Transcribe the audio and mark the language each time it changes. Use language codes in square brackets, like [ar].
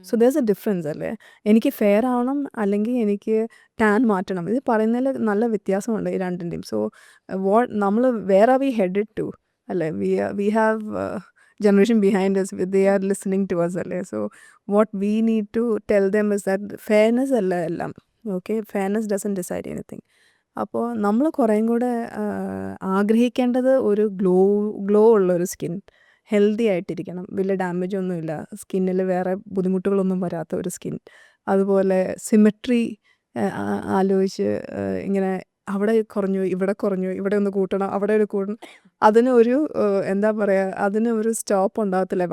[en] so there's a difference [ml] അല്ലേ. എനിക്ക് fair ആവണം അല്ലെങ്കിൽ എനിക്ക് ടാൻ മാറ്റണം, ഇത് പറയുന്നതിൽ നല്ല വ്യത്യാസമുണ്ട് ഈ രണ്ടിൻ്റെയും. [en] So നമ്മൾ where are we headed to അല്ലേ. We have generation behind us, they are listening to us അല്ലേ. So what we need to tell them is that fairness [ml] അല്ല എല്ലാം. [en] Okay, fairness doesn't decide anything. [ml] അപ്പോൾ നമ്മൾ കുറേയും കൂടെ ആഗ്രഹിക്കേണ്ടത് ഒരു ഗ്ലോ ഉള്ളൊരു സ്കിൻ, ഹെൽത്തി ആയിട്ടിരിക്കണം, വലിയ ഡാമേജ് ഒന്നുമില്ല, സ്കിന്നിൽ വേറെ ബുദ്ധിമുട്ടുകളൊന്നും വരാത്ത ഒരു സ്കിൻ. അതുപോലെ സിമെട്രി ആലോചിച്ച് ഇങ്ങനെ അവിടെ കുറഞ്ഞു ഇവിടെ കുറഞ്ഞു ഇവിടെ ഒന്ന് കൂട്ടണം അവിടെ ഒരു കൂട്ടണം, അതിനൊരു എന്താ പറയുക, അതിന് ഒരു സ്റ്റോപ്പ് ഉണ്ടാകത്തില്ല.